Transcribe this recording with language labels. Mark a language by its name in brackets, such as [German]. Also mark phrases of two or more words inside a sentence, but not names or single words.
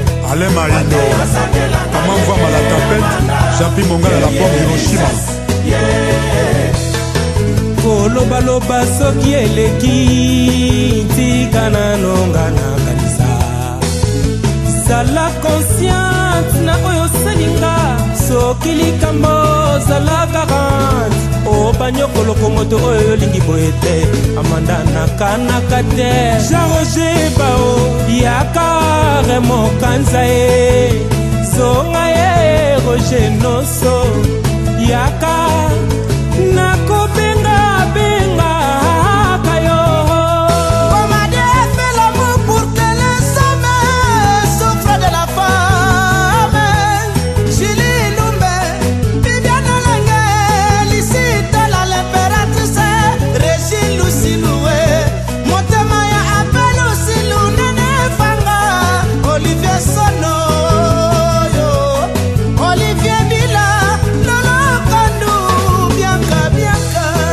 [French] Alain Marindo. Comment voir la tempête? Jean-Pierre Mongala, la bombe Hiroshima. [Lingala] Kolobaloba soki eleki, tika nano nga na kanisa. Zala consciente na oyo osalinga. Soki likambo zala quarante, obanyokoloko moto oyo olingi boye te. Amanda nakanaka te. Jean Roger Bao, yaka Remo Kanza ye. Zonga ye Roger Noso, yaka nakobenga benga yo. [French] Comment Dieu fait l'amour pour que les hommes souffrent de la femme. Julie Lumbe, Viviane Lenge, Lucie Tola, l'impératrice, Régine Lucie Loué, [Lingala] motema ya Abbé Lucie Lunene Fanga, Olivier Sono, yo, Olivier Bila, Lolo Kandu, Bianca, Bianca.